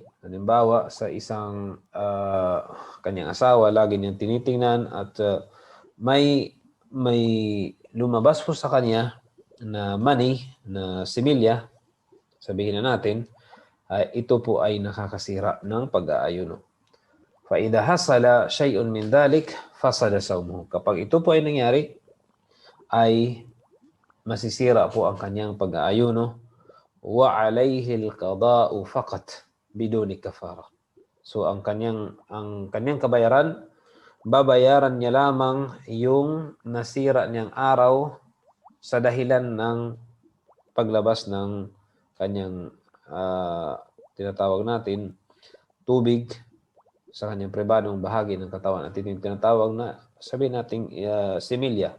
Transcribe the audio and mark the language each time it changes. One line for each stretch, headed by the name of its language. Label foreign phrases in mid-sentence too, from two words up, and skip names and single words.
Filipino: Halimbawa, sa isang kanyang asawa, lagi niyang tinitingnan at may lumabas po sa kanya na mani, na similya, sabihin na natin, ito po ay nakakasira ng pag-aayuno.
Arabic: فَإِذَا حَصَلَ شَيْءٌ مِنْ ذَلِكَ فَسَدَ صَوْمُهُ.
Filipino: Kapag ito po ay nangyari, ay masisira po ang kanyang pag-aayuno.
Arabic: وَعَلَيْهِ الْقَضَاءُ فَقَطْ بِدُونِ كَفَارَةٍ.
Filipino: So ang kanyang kabayaran, babayaran niya lamang yung nasira niyang araw sa dahilan ng paglabas ng kanyang tinatawag natin tubig sa kanyang pribadong bahagi ng katawan, at ito yung tinatawag na, sabihin natin, similya.